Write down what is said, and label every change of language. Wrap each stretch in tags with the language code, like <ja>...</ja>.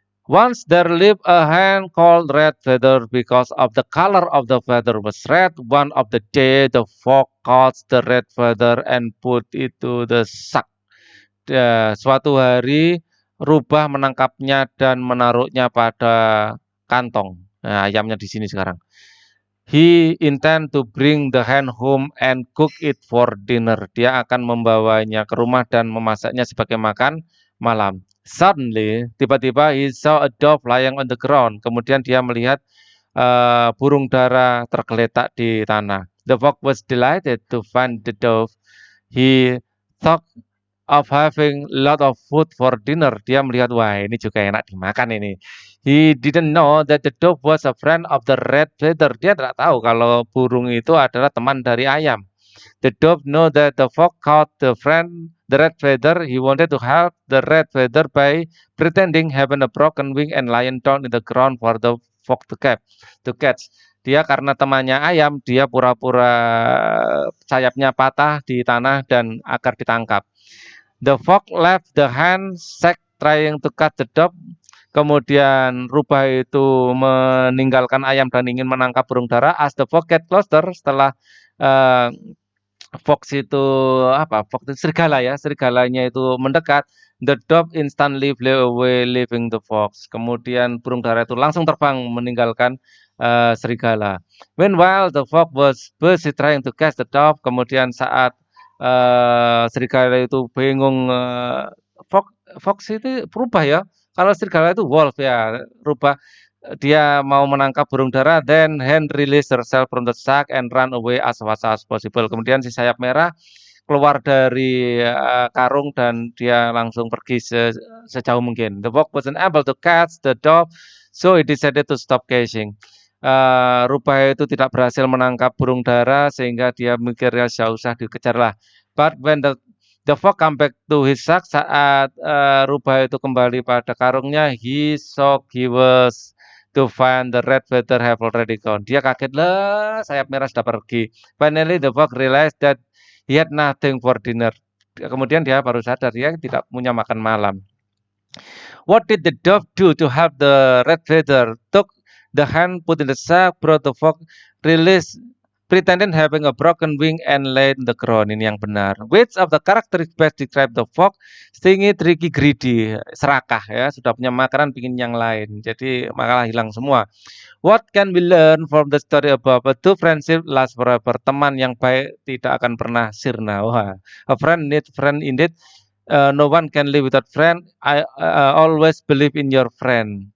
<en>Once there lived a hen called Red Feather. Because of the color of the feather was red, one of the day the fox caught the red feather and put it to the sack.</en> <id>Suatu hari rubah menangkapnya dan menaruhnya pada kantong. Nah, ayamnya di sini sekarang.</id> <en>He intend to bring the hen home and cook it for dinner.</en> <id>Dia akan membawanya ke rumah dan memasaknya sebagai makan malam.</id> <en>Suddenly,</en> <id>tiba-tiba</id> <en>he saw a dove lying on the ground.</en> <id>Kemudian dia melihat burung dara tergeletak di tanah.</id> <en>The fox was delighted to find the dove. He thought of having lot of food for dinner.</en> <id>Dia melihat, wah ini juga enak dimakan ini.</id> <en>He didn't know that the dove was a friend of the red feather.</en> <id>Dia tidak tahu kalau burung itu adalah teman dari ayam.</id> <en>The dove know that the fox caught the red feather. He wanted to help the red feather by pretending having a broken wing and lying down in the ground for the fox to catch.</en> <id>Dia karena temannya ayam, dia pura-pura sayapnya patah di tanah dan agar ditangkap.</id> <en>The fox left the hen sack trying to catch the dove.</en> <id>Kemudian rubah itu meninggalkan ayam dan ingin menangkap burung dara.</id> <en>As the fox get closer,</en> <id>setelah fox itu fox itu serigala ya, serigalanya itu mendekat.</id> <en>The dove instantly flew away, leaving the fox.</en> <id>Kemudian burung dara itu langsung terbang meninggalkan serigala.</id> <en>Meanwhile, the fox was busy trying to catch the dove.</en> <id>Kemudian saat serigala itu bingung, fox fox itu berubah ya. Kalau serigala itu wolf ya, rubah. Dia mau menangkap burung dara,</id> <en>then hen release herself from the sack and run away as fast as possible.</en> <id>Kemudian si sayap merah keluar dari karung dan dia langsung pergi sejauh mungkin.</id> <en>The fox wasn't able to catch the dove, so he decided to stop chasing.</en> <id>Rubah itu tidak berhasil menangkap burung dara sehingga dia mikirnya tidak usah dikejar lah.</id> <en>But when the fox come back to his sack,</en> <id>saat rubah itu kembali pada karungnya,</id> <en>he was to find the red feather have already gone.</en> <id>Dia kaget lah, sayap merah sudah pergi.</id> <en>Finally the fox realized that he had nothing for dinner.</en> <id>Kemudian dia baru sadar dia tidak punya makan malam.</id> <en>What did the dove do to help the red feather? Took the hen, put in the sack, brought the fox, release, pretending having a broken wing and laid in the ground.</en> <id>Ini yang benar.</id> <en>Which of the characters best describe the fox? Stingy, tricky, greedy.</en> <id>Serakah ya, sudah punya makanan, pingin yang lain. Jadi malah hilang semua.</id> <en>What can we learn from the story above? A true friendship lasts forever.</en> <id>Teman yang baik tidak akan pernah sirna.</id> <en>Wah, a friend needs friend indeed. No one can live without friend. I always believe in your friend.</en>